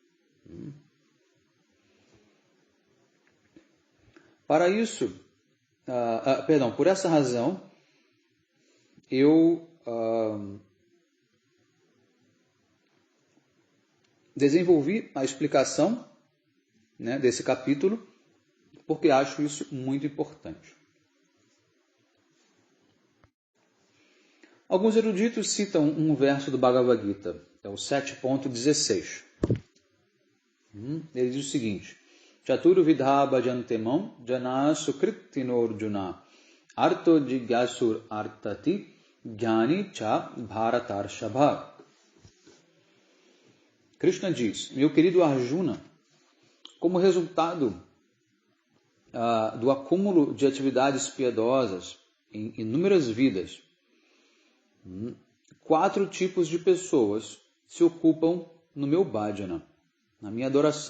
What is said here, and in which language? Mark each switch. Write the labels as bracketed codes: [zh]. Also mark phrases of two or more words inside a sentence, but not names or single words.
[pt] Para isso, por essa razão, eu desenvolvi a explicação, né, desse capítulo, porque acho isso muito importante. Alguns eruditos citam um verso do Bhagavad Gita, é o 7.16. Ele diz o seguinte: [sa] Chaturu vidha bhajantemam jana sukritinorjuna arto jigyasur artati jnani cha bharatarshabha. [pt] Krishna diz: meu querido Arjuna, como resultado do acúmulo de atividades piedosas em inúmeras vidas, 4 tipos de pessoas se ocupam no meu bhajana, na minha adoração.